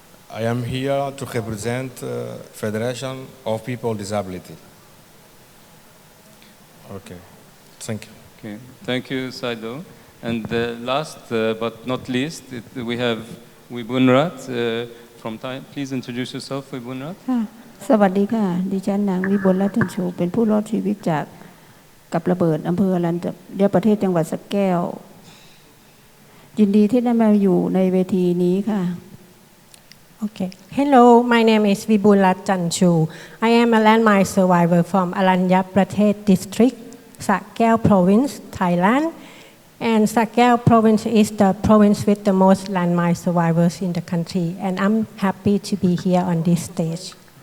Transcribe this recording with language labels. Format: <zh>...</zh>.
<en>I am here to represent Federation of People with Disability. Okay, thank you. Okay, thank you, Saido. And last but not least, we have Wibunrat from Thailand. Please introduce yourself, Wibunrat.</en> <th>สวัสดีค่ะดิฉันนางวิบุลรัตน์ชูเป็นผู้รอดชีวิตจากกับระเบิดอำเภออรัญญประเทศจังหวัดสระแก้วยินดีที่ได้มาอยู่ในเวทีนี้ค่ะ</th> <en>Okay. Hello, my name is Vibulat Chanchu. I am a landmine survivor from Aranya Pratet District, Sakeo Province, Thailand. And Sakeo province is the province with the most landmine survivors in the country. And I'm happy to be here on this stage.</en>